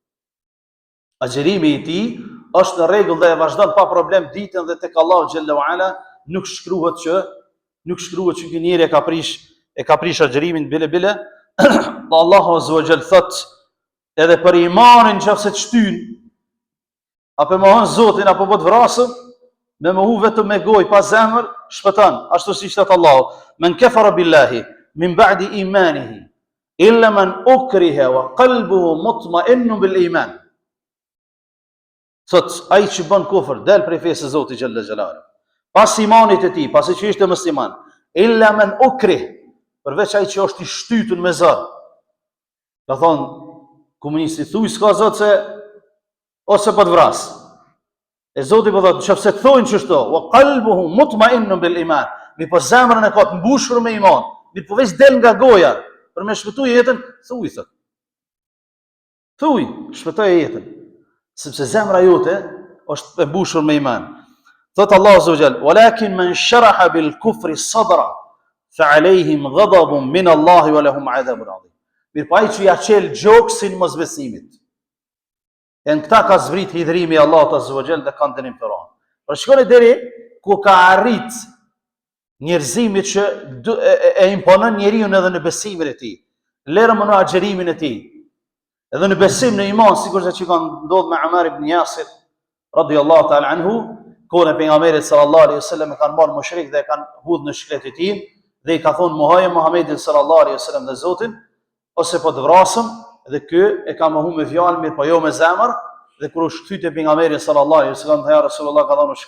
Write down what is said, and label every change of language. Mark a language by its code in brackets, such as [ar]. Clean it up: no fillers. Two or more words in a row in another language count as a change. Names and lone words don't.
[sq] Agjërimi i tij është në rregull dhe e vazhdon pa problem ditën dhe tek Allahu [ar] جل وعلا [sq] nuk shkruhet që ky njeri e ka prish agjërimin bile. [ar] الله عز وجل [sq] thot edhe për imanin nëse të shtyn apo mohon Zotin apo po të vrasëm, me mohu vetëm me gojë pa zemër, shpëton, ashtu siç thot Allahu, [ar] من كفر بالله من بعد إيمانه إلا من أكره وقلبه مطمئن بالإيمان. [sq] Thot ai që bën kufër, del prej fesë së Zotit [ar] جل جلاله. [sq] Pas imanit e tij, pasi që ishte musliman, [ar] إلا من أكره, [sq] përveç ai që është i shtytur me zot. Ka thonë komunisti, thuj s'ka zot se ose po të vras. E Zoti po thotë, nëse të thojnë çështo, [ar] وقلبه مطمئن بالإيمان, [sq] mi po zemrën e ka të mbushur me iman, mi po veç del nga goja për me shpëtuar jetën, thuj thot. Thuj, shpëtoj jetën, sepse zemra jote është e mbushur me iman. [ar] Thot الله عز وجل، ولكن من شرح بالكفر صدرا فعليهم غضب من الله ولهم عذاب عظيم. [sq] Mirë pa ai që ja qel gjoksin mosbesimit. E në këta ka zvrit hidhrimi Allahut [ar] عز وجل [sq] dhe kanë dënim të rënd. Por shkoni deri ku ka arrit njerëzimit që e imponon njeriu edhe në besimin e tij. Lërë më në agjerimin e tij. Edhe në besim në iman, sikur se që kanë ndodhur me Amar ibn Yasir [ar] رضي الله تعالى عنه, [sq] kur e pejgamberit [ar] صلى الله عليه وسلم [sq] e kanë marrë mushrik dhe e kanë hudhur në shkletin e tij dhe i ka thonë mohoje Muhamedit [ar] صلى الله عليه وسلم [sq] dhe Zotin, ose po të vrasëm, dhe ky e ka mohu me fjalë, mirë po jo me zemër, dhe kur u shtyt te pejgamberi [ar] صلى الله عليه وسلم, [sq] tha Rasulullah, ka thonë